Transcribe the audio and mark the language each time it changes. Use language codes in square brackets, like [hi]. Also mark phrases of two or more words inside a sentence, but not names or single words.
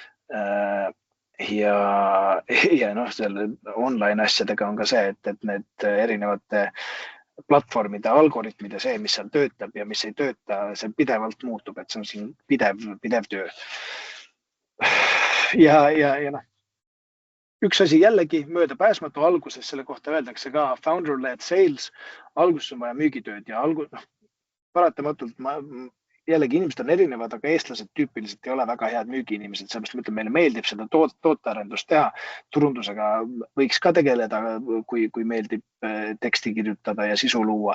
[et] Ja selle online asjadega on ka see, et need erinevate platvormide algoritmide see, mis seal töötab ja mis ei tööta, see pidevalt muutub, et see on siin pidev töö. Ja üks asi jällegi möödapääsmatu alguses, selle kohta öeldakse ka [en] founder-led sales. [et] Alguses on vaja müügitööd ja paratamatult jällegi inimesed on erinevad, aga eestlased tüüpiliselt ei ole väga head müügiinimesed. Sellepärast ma ütlen, meile meeldib seda tootearendust teha. Turundusega võiks ka tegeleda, kui meeldib teksti kirjutada ja sisu luua.